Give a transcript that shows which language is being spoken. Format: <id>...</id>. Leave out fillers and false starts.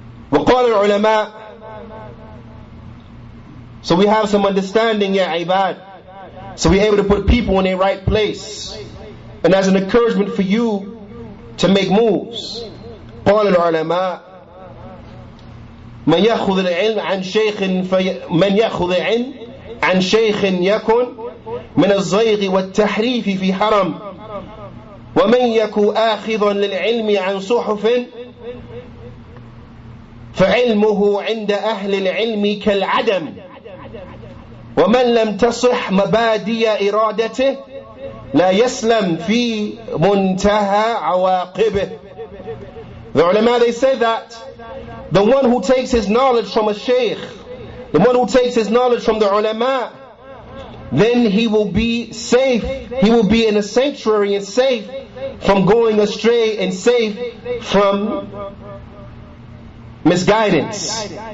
<ar>وقال العلماء.</ar> <en>So we have some understanding, ya ibad. So we're able to put people in their right place. And as an encouragement for you to make moves.</en> <ar>قال العلماء من يأخذ العلم عن شيخ من يأخذ العلم عن شيخ يكن من الزيغ والتحريف في حرم ومن يكن آخذا للعلم عن صحف فعلمه عند أهل العلم كالعدم ومن لم تصح مبادئ إرادته لا يسلم في منتهى عواقبه.</ar> <en>The ulama, they say that the one who takes his knowledge from a shaykh, the one who takes his knowledge from the ulama, then he will be safe. He will be in a sanctuary and safe from going astray and safe from misguidance.</en>